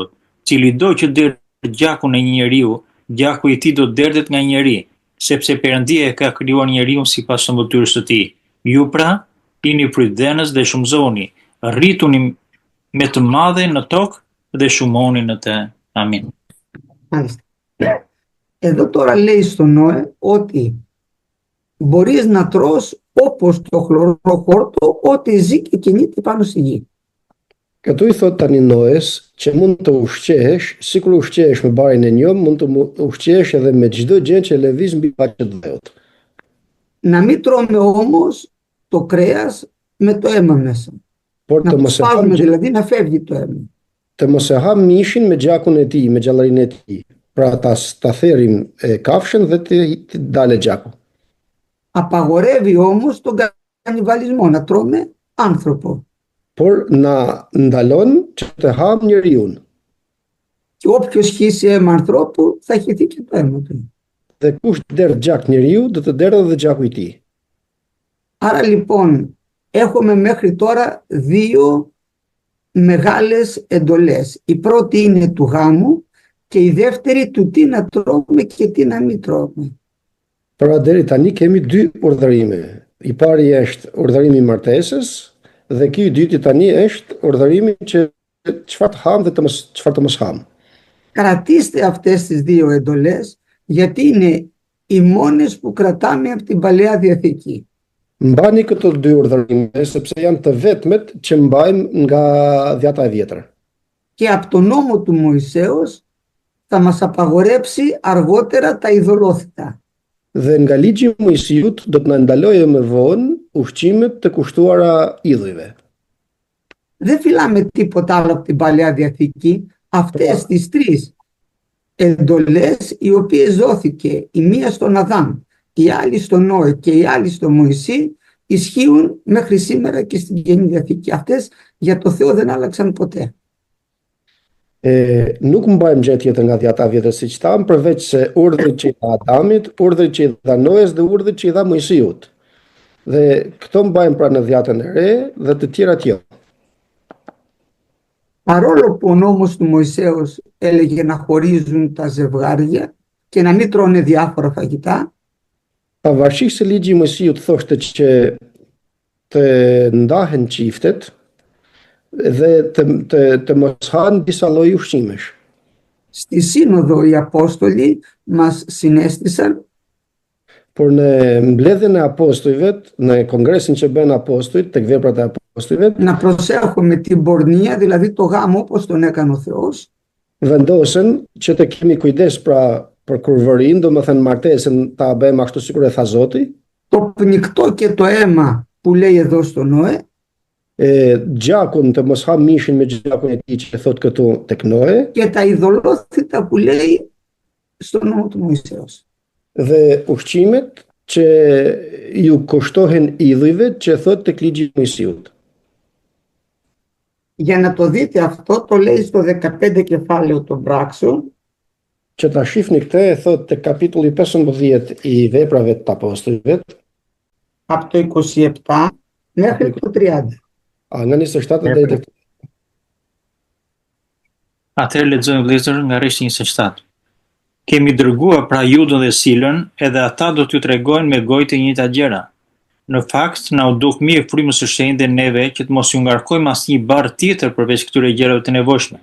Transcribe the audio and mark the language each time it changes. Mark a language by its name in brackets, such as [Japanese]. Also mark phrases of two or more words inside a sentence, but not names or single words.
[Albanian] Cili do që derë gjakun e një njeriu, gjaku i tij do derdhet nga njeri, sepse Perëndia e ka krijuar njeriu sipas shembulltyrës së tij. Ju pra, jeni pritdhenës dhe shumëzohuni, rrituni me të madhe në tokë dhe shumoni në të. Amin. [Greek] Μάλιστα. Εδώ τώρα λέει στον Νόε ότι μπορείς να τρως όπως το χλωροχόρτο, ό,τι ζει και κινείται πάνω στη γη. [Albanian] Këtu i thot tani Noes që mund të ushqehesh, sikur ushqehesh me barin e njëm, mund të ushqehesh edhe me çdo gjë që lëviz mbi faqet e dheut. [Greek] Να μην τρώμε όμως το κρέας με το αίμα μέσα. [Albanian] Por [Greek] Να [Albanian] të [Greek] το [Albanian] mos e [Greek] σπάζουμε [Albanian] ham, [Greek] δηλαδή να φεύγει το αίμα. [Albanian] të mos e ham mishin me gjakun e tij, me gjallërinë e tij. Pra ta therrim kafshën dhe të dalë gjaku. [Greek] Απαγορεύει όμως τον κανιβαλισμό, να τρώμε άνθρωπο. [Albanian] Por na ndalon që të ham njeriu. [Greek] Και όποιος χύσει αίμα ανθρώπου θα χυθεί και το αίμα του. [Albanian] Dhe kush derdh gjak njeriu, do të derdhë dhe gjaku i tij. [Greek] Άρα λοιπόν έχουμε μέχρι τώρα δύο μεγάλες εντολές. Η πρώτη είναι του γάμου και η δεύτερη του τι να τρώμε και τι να μην τρώμε. [Albanian] Pra deri tani kemi dy urdhërime. I pari është urdhërimi i martesës dhe ky i dyti tani është urdhërimi që çfarë të ham dhe çfarë të mos ham. [Greek] Κρατήστε αυτές τις δύο εντολές γιατί είναι οι μόνες που κρατάμε από την Παλαιά Διαθήκη. [Albanian] Mbani këto dy urdhërime sepse janë të vetmet që mbajmë nga Dhjata e Vjetër. [Greek] Και από τον νόμο του Μωυσέως θα μας απαγορέψει αργότερα τα ειδωλόθητα. [Albanian] Dhe nga ligji i Mojsiut do të na ndalojë më vonë ushqimet të kushtuara idhujve. [Greek] Δεν φυλάμε τίποτα άλλο από την Παλαιά Διαθήκη. Αυτές τις τρεις εντολές οι οποίες δόθηκε η μία στον Αδάμ, η άλλη στον Νόε και η άλλη στον Μωυσή ισχύουν μέχρι σήμερα και στην Καινή Διαθήκη. Αυτές για το Θεό δεν άλλαξαν ποτέ. [Albanian] Nuk mbajmë gjë tjetër nga Dhjata e Vjetër siç tham, përveç se urdhrit që i dha Adamit, urdhrit që i dha Noes dhe urdhrit që i dha Mojsiut. Dhe këto mbajmë pra në Dhjatën e Re dhe të tjerat jo. [Greek] Παρόλο που ο νόμος του Μωυσέως έλεγε να χωρίζουν τα ζευγάρια και να μην τρώνε διάφορα φαγητά, [Albanian] Pavarësisht se ligji i Mojsiut thoshte që të ndahen çiftet dhe të mos hanë disa lloj ushqimesh. [Greek] στη Σύνοδο οι Απόστολοι μας συνέστησαν [Albanian] Por në mbledhjen e apostujve, në kongresin që bën apostujt, tek veprat e apostujve, [Greek] να προσέχουμε την πορνεία, δηλαδή το γάμο όπως τον έκανε ο Θεός, [Albanian] vendosen që të kemi kujdes pra për kurvërinë, domethënë martesën ta bëjmë ashtu sikur e tha Zoti, [Greek] το πνικτό και το αίμα που λέει εδώ στο Νόε, [Albanian] gjakun të mos ham mishin me gjakun e tij që thot këtu tek Noe, [Greek] και τα ειδωλόθητα που λέει στο νόμο του Μωυσέως. [Albanian] dhe ushqimet që ju kushtohen idhujve që thot tek ligji i Mojsiut. [Greek] Για να το δείτε αυτό το λέει στο 15 κεφάλαιο των πράξεων, [Albanian] Që ta shihni këtë e thot tek kapitulli 15 i veprave të apostujve, [Greek] από το 27 μέχρι το 30. [Albanian] nga 27 deri tek Atëherë lexojmë vëllezër nga rreshti 27. Kemi dërguar pra Judën dhe Silën, edhe ata do t'ju tregojnë me gojë të njëjta gjëra. Në fakt, na u duk mirë frymës së shenjtë neve që të mos ju ngarkojmë asnjë barr tjetër përveç këtyre gjërave të nevojshme.